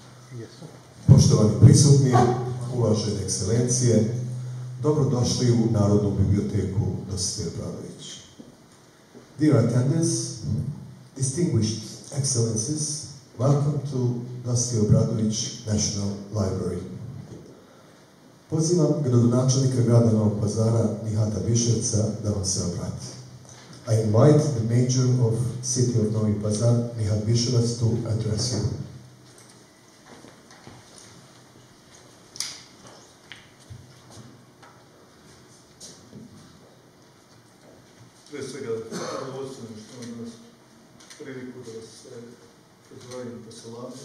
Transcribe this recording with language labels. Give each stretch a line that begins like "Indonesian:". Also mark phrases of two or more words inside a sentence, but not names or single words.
Serbian: Poštovani prisutni, uvažene ekscelencije, dobrodošli u Narodnu biblioteku Dositej Obradović.
English: Dear attendants, distinguished excellencies, welcome to Dositej Obradović National Library.
Serbian: Pozivam gradonačelnika grada Novog Pazara, Nihata Biševca, da vam se obrati.
English: I invite the mayor of City of Novi Pazar, Nihat Biševac, to address you.
Serbian: Prije svega, zadovoljstvo što imam danas priliku da vas sve pozdravim i poselamim.